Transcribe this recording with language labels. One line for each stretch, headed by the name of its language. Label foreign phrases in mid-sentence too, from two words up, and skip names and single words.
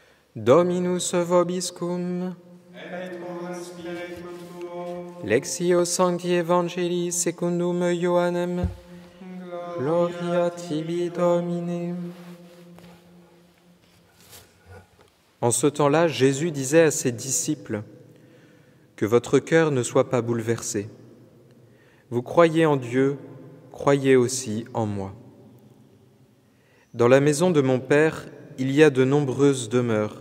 Latin: Dominus vobiscum. Et cum spiritum tuo. Lexio Sancti Evangelii secundum Ioannem. Gloria tibi, Domine.
French: En ce temps-là, Jésus disait à ses disciples : que votre cœur ne soit pas bouleversé. Vous croyez en Dieu, croyez aussi en moi. Dans la maison de mon Père, il y a de nombreuses demeures.